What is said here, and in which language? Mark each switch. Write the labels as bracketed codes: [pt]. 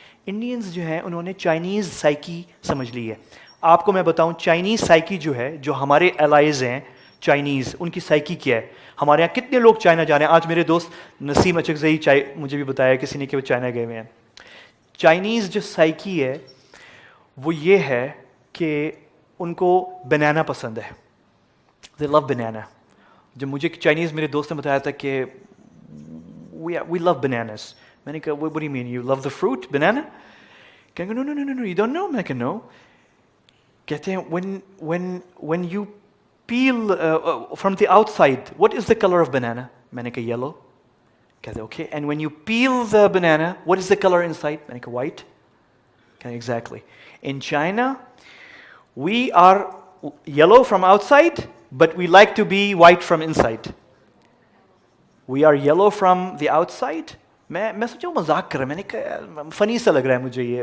[ur] Indians جو ہیں انہوں نے چائنیز سائیکی سمجھ لی ہے. آپ کو میں بتاؤں چائنیز سائیکی جو ہے, جو ہمارے الائز ہیں چائنیز, ان کی سائیکی کیا ہے. ہمارے یہاں کتنے لوگ چائنا جا رہے ہیں. آج میرے دوست نسیم اچکزئی مجھے بھی بتایا کسی نے کہ وہ چائنا گئے ہوئے ہیں. چائنیز جو سائیکی ہے وہ یہ ہے کہ ان کو بنانا پسند ہے, [en] دے لو بنانا. [ur] جب مجھے چائنیز میرے دوست نے بتایا تھا کہ [en] we love bananas, [ur] میں نے کہا [en] what do you mean, you love the fruit banana? [ur] کہیں گے [en] no you don't know. [ur] میں نے کہا [en] no. [ur] کہتے ہیں [en] when you peel from the outside what is the color of banana? [ur] میں نے کہا yellow. کہتے ہیں [en] okay, and when you peel the banana what is the color inside? [ur] میں نے کہا white. [en] کہتے exactly. In China we are yellow from outside but we like to be white from inside. We are yellow from the outside. [ur] میں سوچا وہ مذاق کر رہا ہے, میں نے کہا فنی سا لگ رہا ہے مجھے یہ.